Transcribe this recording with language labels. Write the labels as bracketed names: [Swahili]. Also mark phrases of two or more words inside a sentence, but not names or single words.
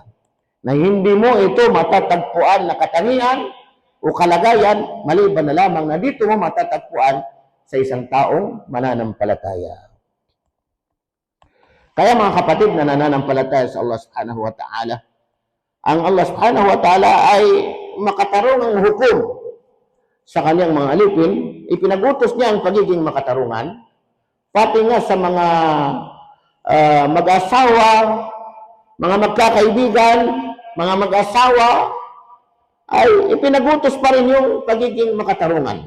[Filipino] Na hindi mo ito matatagpuan na katangian o kalagayan, maliban na lamang na dito mo matatagpuan sa isang taong mananampalataya. Kaya mga kapatid na nananampalataya sa Allah [Arabic] سبحانه وتعالى, [Filipino] ang Allah [Arabic] سبحانه وتعالى [Filipino] ay makatarungang hukom sa kanyang mga alipin. Ipinagutos niya ang pagiging makatarungan, pati nga sa mga mag-asawa, mga magkakaibigan, mga mag-asawa, ay ipinagutos pa rin yung pagiging makatarungan.